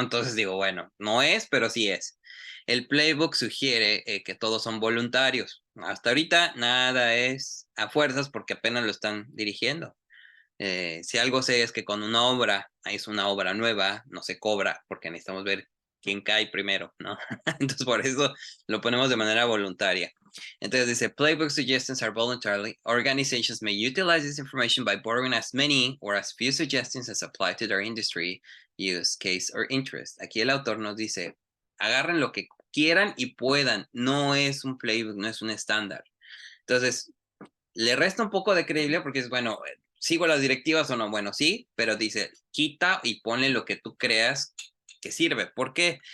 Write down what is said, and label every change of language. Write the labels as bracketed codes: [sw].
[es] Entonces digo, bueno, no es, pero sí es. El playbook sugiere que todos son voluntarios. Hasta ahorita nada es a fuerzas porque apenas lo están dirigiendo. Si algo sé es que cuando una obra es una obra nueva, no se cobra porque necesitamos ver quién cae primero, ¿no? Entonces por eso lo ponemos de manera voluntaria. [en] Entonces dice, playbook suggestions are voluntary. Organizations may utilize this information by borrowing as many or as few suggestions as apply to their industry, use case or interest. [es] Aquí el autor nos dice, agarren lo que quieran y puedan. No es un playbook, no es un estándar. Entonces, le resta un poco de credibilidad porque es, bueno, ¿sigo las directivas o no? Bueno, sí, pero dice, quita y ponle lo que tú creas que sirve. ¿Por qué?